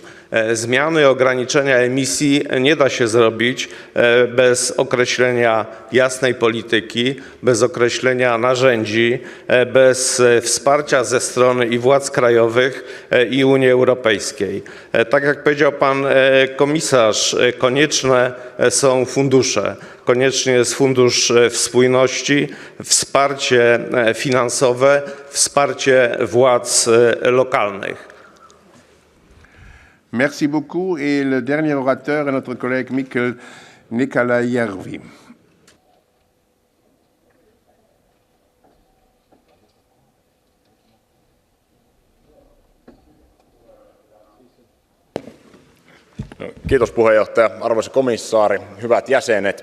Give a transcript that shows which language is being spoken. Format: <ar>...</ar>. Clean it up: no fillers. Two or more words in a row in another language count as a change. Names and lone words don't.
<pl>Zmiany ograniczenia emisji nie da się zrobić bez określenia jasnej polityki, bez określenia narzędzi, bez wsparcia ze strony i władz krajowych, i Unii Europejskiej. Tak jak powiedział pan komisarz, konieczne są fundusze. Konieczny jest fundusz spójności, wsparcie finansowe, wsparcie władz lokalnych.</pl> <fr>Merci beaucoup. Et le dernier orateur est notre collègue Mikkel Nikolajärvi.</fr> <fi>Kiitos puheenjohtaja, arvoisa komissaari, hyvät jäsenet.</fi>